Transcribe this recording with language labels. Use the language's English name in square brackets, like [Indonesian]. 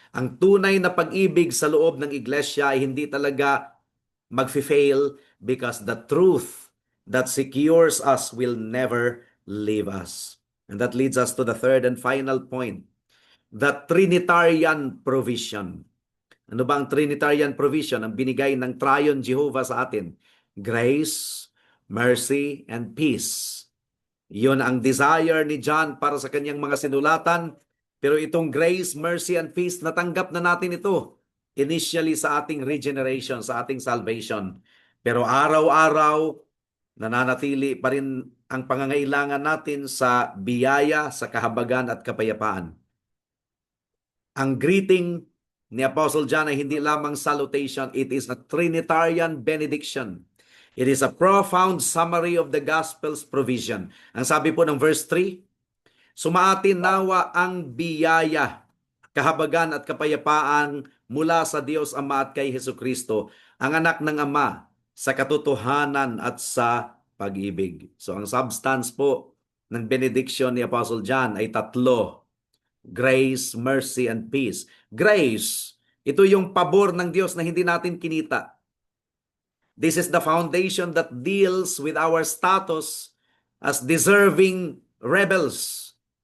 [Filipino] Ang tunay na pag-ibig sa loob ng iglesia ay hindi talaga mag-fail, [English] because the truth that secures us will never leave us. And that leads us to the third and final point, the Trinitarian provision. [Filipino] Ano ba ang Trinitarian provision? Ang binigay ng Triune Jehovah sa atin: grace, mercy, and peace. Yun ang desire ni John para sa kanyang mga sinulatan. Pero itong grace, mercy, and peace, natanggap na natin ito initially sa ating regeneration, sa ating salvation. Pero araw-araw, nananatili pa rin ang pangangailangan natin sa biyaya, sa kahabagan at kapayapaan. Ang greeting ni Apostle John ay hindi lamang salutation, [English] it is a Trinitarian benediction. It is a profound summary of the gospel's provision. [Filipino] Ang sabi po ng verse 3, sumaatin nawa ang biyaya, kahabagan at kapayapaan mula sa Diyos Ama at kay Hesukristo, ang anak ng Ama, sa katotohanan at sa pag-ibig. So ang substance po ng benediction ni Apostle John ay tatlo: grace, mercy, and peace. Grace, ito yung pabor ng Diyos na hindi natin kinita. [English] This is the foundation that deals with our status as deserving rebels.